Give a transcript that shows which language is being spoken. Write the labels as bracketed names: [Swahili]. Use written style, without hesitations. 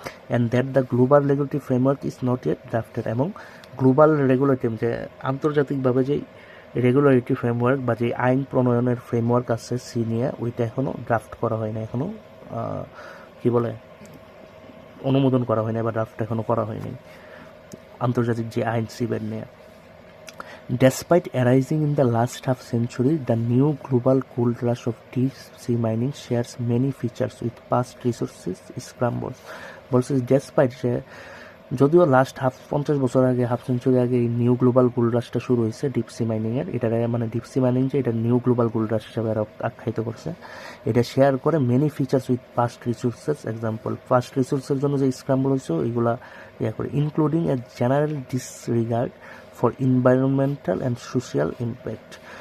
[English] and that the global regulatory framework is not yet drafted, [Bangla] এবং global regulatory যে আন্তর্জাতিকভাবে যে রেগুলেটরি ফ্রেমওয়ার্ক বা যে আইন প্রণয়নের ফ্রেমওয়ার্ক আছে সি নিয়ে, ওইটা এখনও ড্রাফট করা হয় না, এখনও কী বলে অনুমোদন করা হয় না, বা ড্রাফট এখনও করা হয়নি আন্তর্জাতিক যে আইন সিবের নিয়ে। [English] Despite arising in the last half century, the new global gold rush of deep sea mining shares many features with past resources scrambles. [Bangla] বলছে ডেসপাইট, যে যদিও লাস্ট 50 বছর আগে, হাফ সেঞ্চুরি আগে এই নিউ গ্লোবাল গোল্ড রাশটা শুরু হয়েছে ডিপ সি মাইনিংয়ের, এটা মানে ডিপ সি মাইনিং যে এটা নিউ গ্লোবাল গোল্ড রাশ হিসাবে এরা আখ্যায়িত করছে। এটা শেয়ার করে many features with past resources, example past রিসোর্সের জন্য যে স্ক্রাম্বল হয়েছে এইগুলা ইয়া করে, [English] Including a general disregard for environmental and social impact.